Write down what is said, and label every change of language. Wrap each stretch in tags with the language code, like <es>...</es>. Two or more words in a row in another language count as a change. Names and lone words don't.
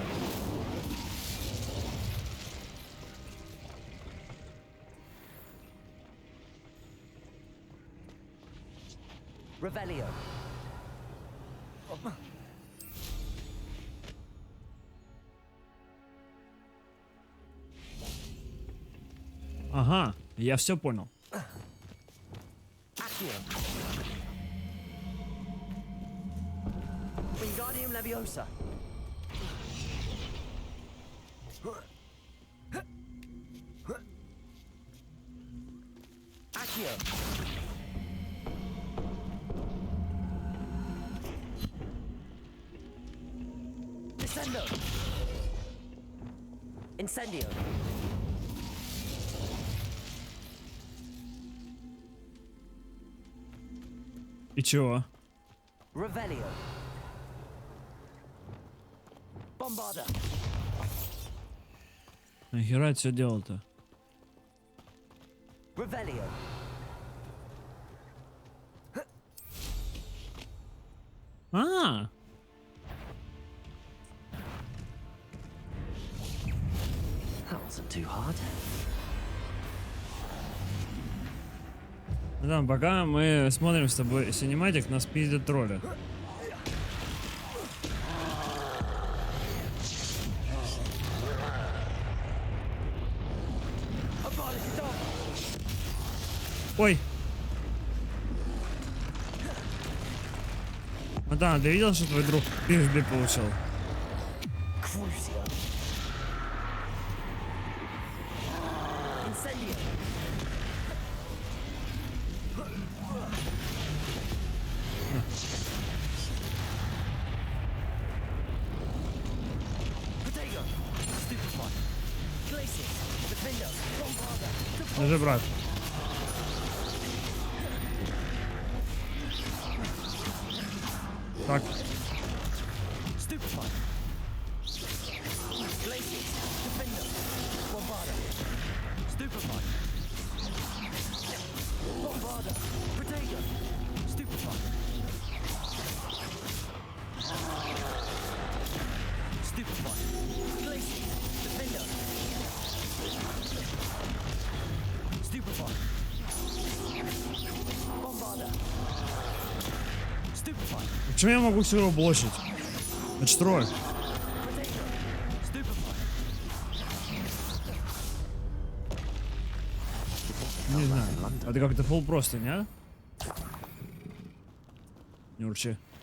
<la>Revelio.</la> <ru>Ага, я все понял.</ru> <la>Accio. Wingardium Leviosa. Accio. Descendo. Incendio.</la> <ru>И чего?</ru> <la>Revelio. Bombarda.</la> <ru>Нахера все делал-то?</ru> <la>Revelio. А,</la> <en>That wasn't too hard.</en> <ru>да, пока мы смотрим с тобой синематик, нас пиздят тролля. Ой. Ну да, ты видел, что твой друг пизды получил?</ru> <la>Crucio. Incendio. Potato. Stupefy. Glacius. Defender. Bombarda.</la> <ru>Даже брат. Так,</ru> <la>Stupefy. Glacius. Defender. Bombarda. Stupefy. Bombarda. Potato. Stupefy. Stupefy. Glacius. Defender. Stupefy. Bombarda. Stupefy.</la> <ru>почему я могу всего блочить? Это ж тролль. Potato. Stupefy. Не знаю. Это как-то фул просто, не? А? Не урчи.</ru>